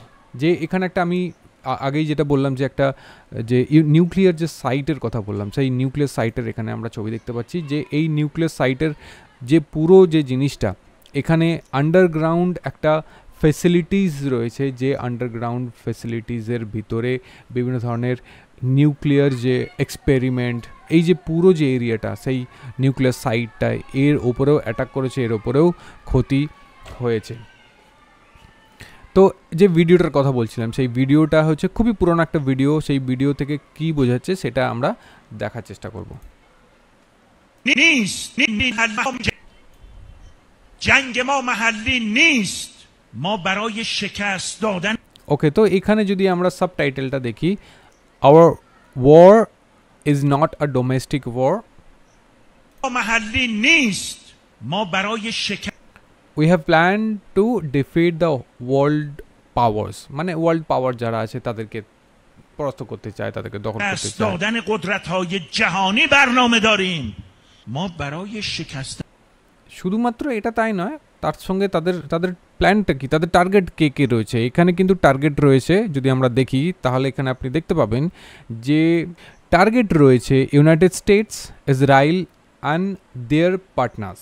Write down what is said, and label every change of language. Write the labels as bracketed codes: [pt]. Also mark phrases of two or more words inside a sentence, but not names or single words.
[bn] যে এখানে একটা আমি আগেই যেটা বললাম, যে একটা যে নিউক্লিয়ার যে সাইটের কথা বললাম, সেই নিউক্লিয়ার সাইটের এখানে আমরা ছবি দেখতে পাচ্ছি, যে এই নিউক্লিয়ার সাইটের যে পুরো যে জিনিসটা, এখানে আন্ডারগ্রাউন্ড একটা ফ্যাসিলিটিস রয়েছে, যে আন্ডারগ্রাউন্ড ফ্যাসিলিটিসের ভিতরে বিভিন্ন ধরনের নিউক্লিয়ার যে এক্সপেরিমেন্ট, এই যে পুরো যে এরিয়াটা, সেই নিউক্লিয়ার সাইটটায় এর ওপরেও অ্যাটাক করেছে, এর ওপরেও ক্ষতি হয়েছে। তো যে ভিডিওটার কথা বলছিলাম, সেই ভিডিওটা হচ্ছে খুবই পুরনো একটা ভিডিও। সেই ভিডিও থেকে কি বোঝাচ্ছে সেটা আমরা দেখার চেষ্টা করব। [fa] جنگ ما محلی نیست ما برای شکست دادن [bn] ওকে, তো এখানে যদি আমরা সাবটাইটেলটা দেখি, [en] Our war is not a domestic war, [fa] محلی نیست ما برای شکست [en] We have plan to defeat the world powers, [bn] মানে [en] world power [bn] যারা আছে তাদেরকে পরাস্ত করতে চায়, তাদেরকে দখল করতে চায়। [fa] دادن قدرت‌های جهانی برنامه داریم ما برای شکست [bn] শুধুমাত্র এটা তাই নয়, তার সঙ্গে তাদের প্ল্যানটা কি, তাদের টার্গেট কে কে রয়েছে। এখানে কিন্তু টার্গেট রয়েছে, যদি আমরা দেখি তাহলে এখানে আপনি দেখতে পাবেন যে টার্গেট রয়েছে ইউনাইটেড স্টেটস, ইসরায়েল [en] and their partners.